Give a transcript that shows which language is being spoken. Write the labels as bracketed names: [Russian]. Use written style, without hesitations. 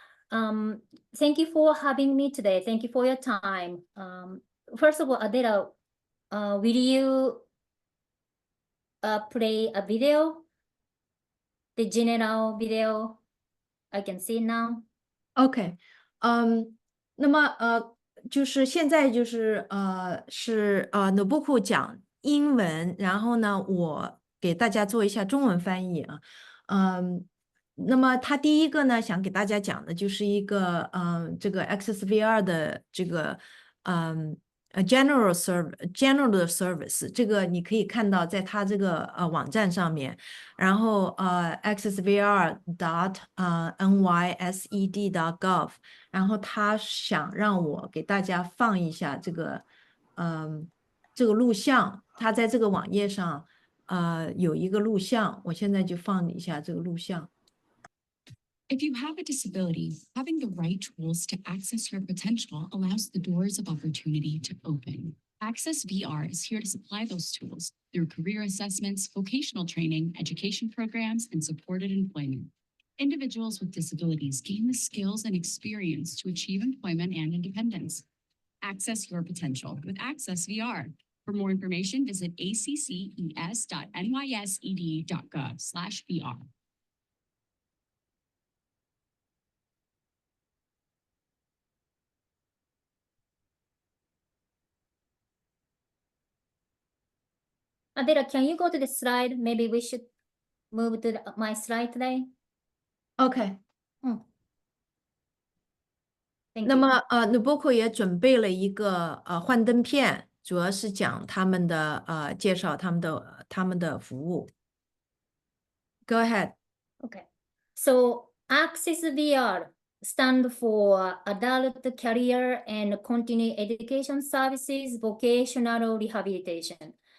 [English] Thank you for having me today. Thank you for your time. First of all, Adela, will you play a video? The general video I can see now. [Chinese] OK，那么就是现在就是是Nobuku 讲英文，然后呢，我给大家做一下中文翻译啊。那么他第一个呢，想给大家讲的就是一个这个 Access-VR 的这个general service， 这个你可以看到在他这个网站上面，然后accessvr.nysed.gov， 然后他想让我给大家放一下这个这个录像，他在这个网页上有一个录像，我现在就放一下这个录像。 [English] If you have a disability, having the right tools to access your potential allows the doors of opportunity to open. Access VR is here to supply those tools through career assessments, vocational training, education programs, and supported employment. Individuals with disabilities gain the skills and experience to achieve employment and independence. Access your potential with Access VR. For more information, visit acces.nysed.gov/VR. Adela, can you go to the slide? Maybe we should move to my slide today. [Chinese] OK， 那 [English] Thank you. [Chinese] 么Nobuku 也准备了一个幻灯片，主要是讲他们的介绍他们的服务。 [English] Go ahead. Okay. So Access VR stand for Adult Career and Continuing Education Services Vocational Rehabilitation.